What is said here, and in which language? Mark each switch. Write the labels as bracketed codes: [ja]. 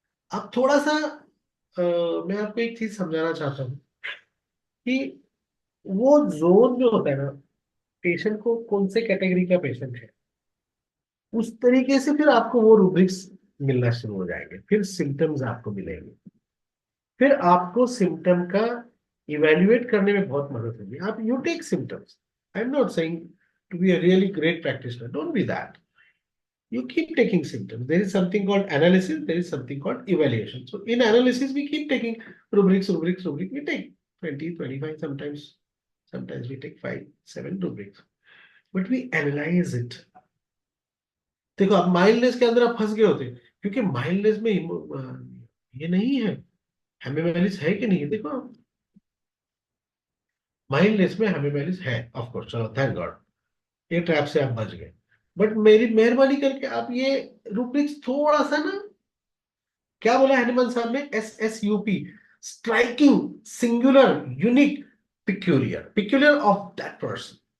[hi] अब थोड़ा सा मैं आपको एक चीज समझाना चाहता हूँ कि वो जोन जो होता है ना, पेशेंट को कौन से कैटेगरी का पेशेंट है, उस तरीके से फिर आपको वो रूब्रिक्स मिलना शुरू हो जाएंगे, फिर सिम्टम्स आपको मिलेंगे, फिर आपको सिम्टम का इवेल्युएट करने में बहुत मदद होगी. आप [en] You take symptoms. I am not saying to be a really great practitioner, don't be that. You keep taking symptoms. There is something called analysis, there is something called evaluation. So in analysis we keep taking rubrics. We take 20, 25, sometimes we take 5, 7 rubrics, but we analyze it. [hi] देखो आप mildness के अंदर आप फंस गए होते, क्योंकि mildness में ये नहीं है, हेमिमेलिस है कि नहीं है. देखो माइल्डनेस में हेमिमेलिस है, ऑफ कोर्स, चलो थैंक गॉड, ये ट्रैप से आप बच गए. बट मेरी मेहरबानी करके आप ये रूब्रिक्स थोड़ा सा ना, क्या बोला हनुमान साहब ने, SSUP, [en] Striking, singular, unique, peculiar of that person.